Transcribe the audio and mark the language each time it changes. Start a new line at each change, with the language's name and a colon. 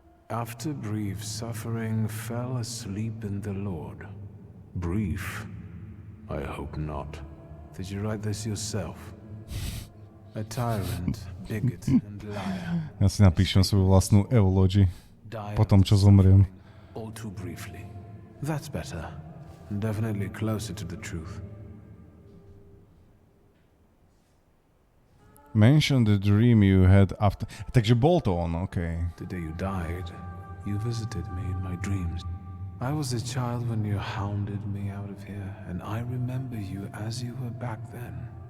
English: After brief suffering, fell asleep in the Lord. Brief? I hope not. Did you write this yourself? A tyrant, bigot and liar.
Slovak: Ja si napíšem svoju vlastnú eulogy po tom, čo zomriem.
English: All too briefly. That's better. Definitely closer to the truth. Mention the dream you had after...
Slovak: Takže bol to on, okej.
English: The day you died, you visited me in my dreams. I was a child when you hounded me out of here, and I remember you as you were back then.